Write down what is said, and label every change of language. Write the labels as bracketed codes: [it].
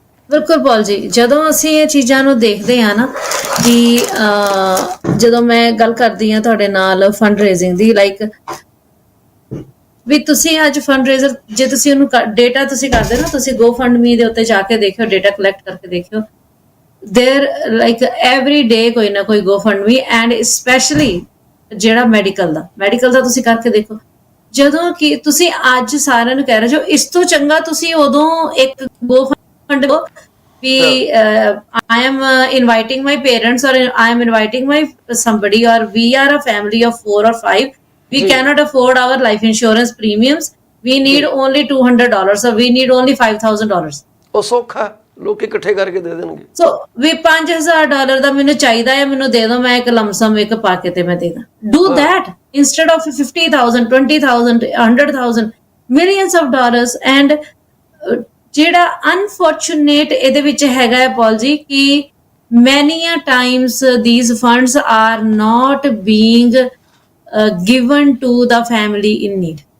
[pa] ਬਿਲਕੁਲ ਪੌਲ ਜੀ, ਜਦੋਂ ਅਸੀਂ ਇਹ ਚੀਜ਼ਾਂ ਨੂੰ ਦੇਖਦੇ ਹਾਂ ਨਾ ਕਿ ਜਦੋਂ ਮੈਂ ਗੱਲ ਕਰਦੀ ਹਾਂ ਤੁਹਾਡੇ ਨਾਲ ਫੰਡ ਰੇਜ਼ਿੰਗ ਦੀ, ਲਾਈਕ ਵੀ ਤੁਸੀਂ ਅੱਜ ਫੰਡ ਰੇਜ਼ਰ ਜੇ ਤੁਸੀਂ ਉਹਨੂੰ ਡੇਟਾ ਤੁਸੀਂ ਕਰਦੇ ਨਾ, ਤੁਸੀਂ GoFundMe ਦੇ ਉੱਤੇ ਜਾ ਕੇ ਦੇਖਿਓ, ਡੇਟਾ ਕਲੈਕਟ ਕਰਕੇ ਦੇਖਿਓ, [en] there like every day [pa] कोई ना कोई GoFundMe एंड स्पेशली ਜਿਹੜਾ ਮੈਡੀਕਲ ਦਾ ਤੁਸੀਂ ਕਰਕੇ ਦੇਖੋ। ਜਦੋਂ ਕਿ ਤੁਸੀਂ ਅੱਜ ਸਾਰਿਆਂ ਨੂੰ ਕਹਿ ਰਹੇ ਹੋ ਇਸ ਤੋਂ ਚੰਗਾ ਤੁਸੀਂ ਉਦੋਂ ਇੱਕ GoFundMe we [en] I am inviting my parents or I am inviting my somebody or we are a family of 4 or 5, we cannot afford our life insurance premiums, we need only $200 or we need only $5,000। [pa] ਉਹ ਸੌਖਾ ਲੋਕ ਇਕੱਠੇ ਕਰਕੇ ਦੇ ਦੇਣਗੇ। ਸੋ ਵੀ $5,000 ਦਾ ਮੈਨੂੰ ਚਾਹੀਦਾ ਹੈ, ਮੈਨੂੰ ਦੇ ਦਿਓ, ਮੈਂ ਇੱਕ ਲਮਸਮ ਇੱਕ ਪਾ ਕੇ ਤੇ ਮੈਂ ਦੇ ਦਾਂ। [en] Do that instead of 50,000 20,000 100,000 millions of dollars. [pa] And ਜਿਹੜਾ ਅਨਫੋਰਚੂਨੇਟ ਇਹਦੇ ਵਿੱਚ ਹੈਗਾ ਹੈ ਪੌਲ ਜੀ ਕਿ [en] Many a times these funds are not being given to the family in need.